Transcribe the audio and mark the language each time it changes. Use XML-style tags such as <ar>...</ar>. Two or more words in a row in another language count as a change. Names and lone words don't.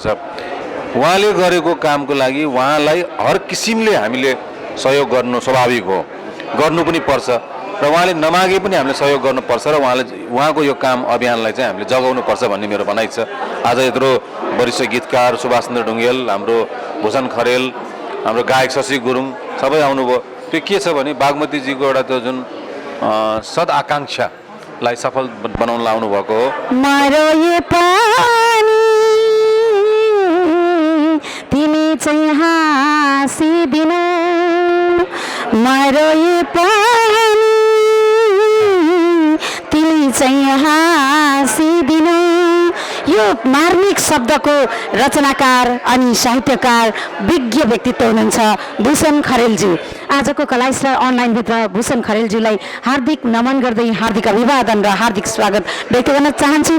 <ne>उहाँले गरेको कामको लागि उहाँलाई हर किसिमले हामीले सहयोग गर्नु स्वाभाविक हो, गर्नु पनि पर्छ र उहाँले नमागे पनि हामीले सहयोग गर्नुपर्छ र उहाँको यो काम अभियानलाई चाहिँ हामीले जगाउनुपर्छ भन्ने मेरो भनाइ छ। आज यत्रो वरिष्ठ गीतकार सुभाषचन्द्र ढुङ्गेल, हाम्रो भूषण खरेल, हाम्रो गायक शशि गुरुङ सबै आउनुभयो। त्यो के छ भने बागमतीजीको एउटा त्यो जुन सदआकाङ्क्षालाई सफल बनाउन आउनु भएको हो। मारो ये पानी तिमी चाहिँ हाँसिदिनु, मारो ये पानी तिमी चाहिँ हाँसिदिनु। यो मार्मिक शब्दको रचनाकार अनि साहित्यकार विज्ञ व्यक्तित्व हुनुहुन्छ भूषण खरेलजी। आजको कला स्टार अनलाइनभित्र भूषण खरेलज्यूलाई हार्दिक नमन गर्दै हार्दिक अभिवादन र हार्दिक स्वागत व्यक्त गर्न चाहन्छु।</ne>